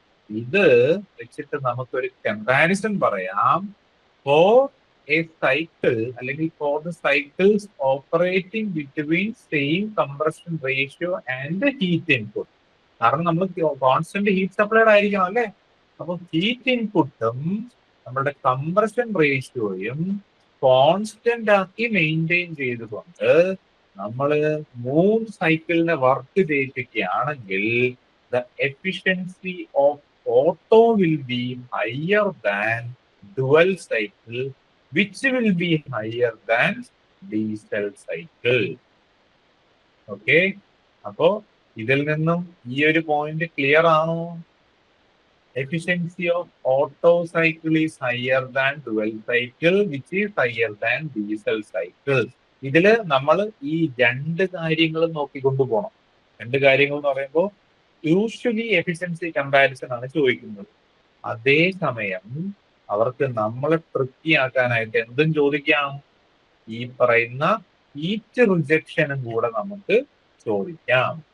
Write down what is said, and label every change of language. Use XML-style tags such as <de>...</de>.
<ml>ഇത് വെച്ചിട്ട് നമുക്കൊരു കമ്പാരിസൺ പറയാം.</ml> <en>For a cycle അല്ലെങ്കിൽ for the cycles operating between same compression ratio and heat input.</en> <ml>കാരണം നമ്മൾ കോൺസ്റ്റന്റ് ഹീറ്റ് സപ്ലൈഡ് ആയിരിക്കണം അല്ലേ? അപ്പൊ ഹീറ്റ് ഇൻപുട്ടും നമ്മുടെ കംപ്രഷൻ റേഷ്യോയും കോൺസ്റ്റന്റ് ആക്കി മെയിൻറ്റെയിൻ ചെയ്തുകൊണ്ട് നമ്മൾ 3 സൈക്കിളിനെ work ചെയ്യിപ്പിക്കുകയാണെങ്കിൽ</ml> <en>the efficiency of Otto will be higher than dual cycle, which will be higher than diesel cycle.</en> <ml>Okay, അപ്പോ ഇതിൽ നിന്നും ഈ ഒരു പോയിന്റ് ക്ലിയർ ആണോ?</ml> <en>Efficiency of Otto cycle is higher than dual cycle, which is higher than diesel cycle.</en> <ml>ഇതില് നമ്മൾ ഈ രണ്ട് കാര്യങ്ങളും നോക്കിക്കൊണ്ടു പോകണം. രണ്ട് കാര്യങ്ങൾ എന്ന് പറയുമ്പോൾ യൂഷ്വലി എഫിഷ്യൻസി കമ്പാരിസൺ ആണ് ചോദിക്കുന്നത്. അതേസമയം അവർക്ക് നമ്മളെ തൃപ്തിയാക്കാനായിട്ട് എന്തും ചോദിക്കാം. ഈ പറയുന്ന ഹീറ്റ് റിജക്ഷനും കൂടെ നമുക്ക് ചോദിക്കാം.</ml>